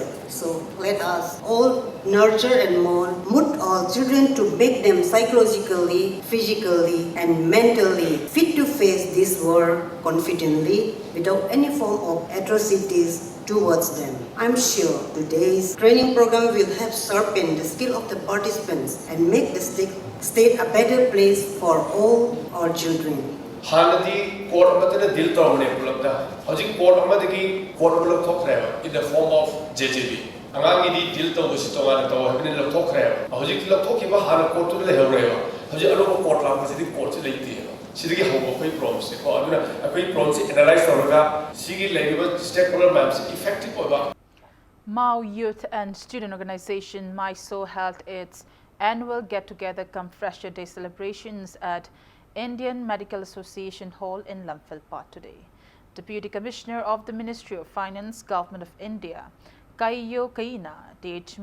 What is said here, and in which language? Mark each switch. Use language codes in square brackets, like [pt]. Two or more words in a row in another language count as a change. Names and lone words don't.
[en] So let us all nurture and mold our children to make them psychologically, physically and mentally fit to face this world confidently without any form of atrocities towards them. I'm sure today's training program will help sharpen the skill of the participants and make the state a better place for all our children. [mni] Hanadi court amadana dil tawne pulapda. Hojik court amadagi court pulap thokre [en] in the form of JJB. [mni] Angangi di dil taw si tongan taw habin la thokre. ꯍꯧꯖꯤꯛ ꯂꯧꯊꯣꯛꯈꯤꯕ ꯍꯥꯟꯅ ꯀꯣꯔꯠꯇꯨꯗ ꯂꯩꯍꯧꯔꯦꯕ ꯍꯧꯖꯤꯛ ꯑꯅꯧꯕ ꯀꯣꯔꯠ ꯂꯥꯛꯄꯁꯤꯗꯤ ꯀꯣꯔꯠꯁꯤ ꯂꯩꯇꯦꯕ ꯁꯤꯗꯒꯤ ꯍꯧꯕ ꯑꯩꯈꯣꯏ ꯄ꯭ꯔꯣꯕ꯭ꯂꯦꯝꯁꯦ ꯀꯣ ꯑꯗꯨꯅ ꯑꯩꯈꯣꯏ ꯄ꯭ꯔꯣꯕ꯭ꯂꯦꯝꯁꯦ ꯑꯦꯅꯥꯂꯥꯏꯖ ꯇꯧꯔꯒ ꯁꯤꯒꯤ ꯂꯩꯔꯤꯕ [en] stake holder [mni] ꯃꯌꯥꯝꯁꯦ ꯏꯐꯦꯛꯇꯤꯚ ꯑꯣꯏꯕ [en] Mao Youth and Student Organization MISO held its annual get-together come Fresher Day celebrations at Indian Medical Association Hall in Lamphilpat today. Deputy Commissioner of the Ministry of Finance, Government of India, Kaiyo Kaina, D.H.